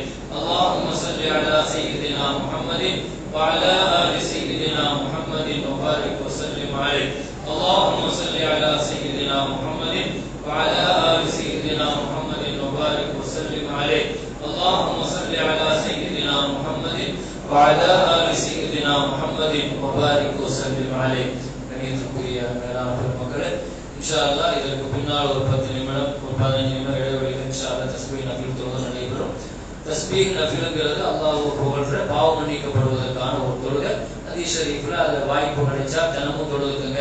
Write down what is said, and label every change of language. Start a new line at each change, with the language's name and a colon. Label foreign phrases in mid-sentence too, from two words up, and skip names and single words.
Arabic: اللهم صل على سيدنا محمد وعلى آل سيدنا محمد وبارك وسلم عليه. اللهم صل على سيدنا محمد وعلى آل سيدنا محمد وبارك وسلم عليه. اللهم صل على سيدنا محمد وعلى آل سيدنا محمد وبارك وسلم عليه.
Tamil: கணியத்துக்குரிய மேலான பெருமக்களே,
Arabic: إن شاء الله
Tamil: இதற்கு பின்னால் ஒரு 10 நிமிடம் ஒரு 15 நிமிடம் இடைவெளியில்
Arabic: إن شاء الله تسبيح نفل
Tamil: தொழுகை நடைபெறும். தஸ்பீஹ் நஃபில்ங்கிறது அல்லாஹ்வை புகழ்ற பாவம் மன்னிக்கப்படுவதற்கான ஒரு தொழுகை. ஹதீஸ் ஷரீஃப்ல அது வாய்ப்பு கிடைச்சா தினமும் தொழுதுங்க.